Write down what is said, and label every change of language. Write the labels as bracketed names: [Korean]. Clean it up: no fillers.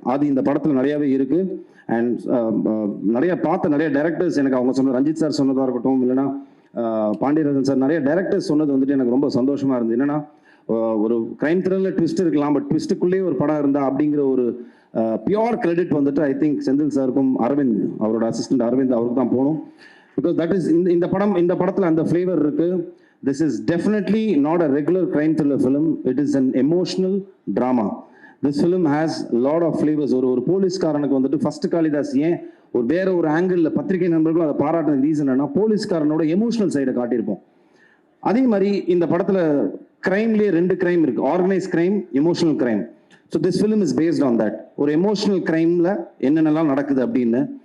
[Tamil] அது இந்த படத்தில் நிறையாவே இருக்குது. அண்ட் நிறைய டைரக்டர்ஸ் எனக்கு அவங்க சொன்ன, ரஞ்சித் சார் சொன்னதாக இருக்கட்டும், இல்லைன்னா பாண்டியராஜன் சார், நிறைய டைரக்டர்ஸ் சொன்னது வந்துட்டு எனக்கு ரொம்ப சந்தோஷமாக இருந்தது. என்னென்னா ஒரு கிரைம் த்ரில்லர் ட்விஸ்ட் இருக்கலாம், பட் ட்விஸ்ட்டுக்குள்ளேயே ஒரு படம் இருந்தால் அப்படிங்கிற ஒரு பியோர் கிரெடிட் வந்துட்டு [English] I think [Tamil] செந்தில் சாருக்கும் அரவிந்த், அவரோட அசிஸ்டன்ட் அரவிந்த், அவருக்கு தான் போகணும். [English] because that is [Tamil] இந்த படத்தில் அந்த ஃப்ளேவர் இருக்குது. [English] This is definitely not a regular crime thriller film. It is an emotional drama. This film has a lot of flavors. [Tamil] ஒரு போலீஸ்காரனுக்கு வந்துட்டு ஃபர்ஸ்ட் காளிதாஸ் ஏன் ஒரு வேற ஒரு ஆங்கிளில் பத்திரிகை நண்பர்களும் அதை பாராட்டின ரீசன் என்ன, போலீஸ்காரனோட எமோஷனல் சைடை காட்டியிருப்போம். அதே மாதிரி இந்த படத்தில் கிரைம்லேயே 2 கிரைம் இருக்குது, organise crime, emotional crime. [English] So this film is based on that. [Tamil] ஒரு எமோஷனல் கிரைமில் என்னென்னலாம் நடக்குது அப்படின்னு.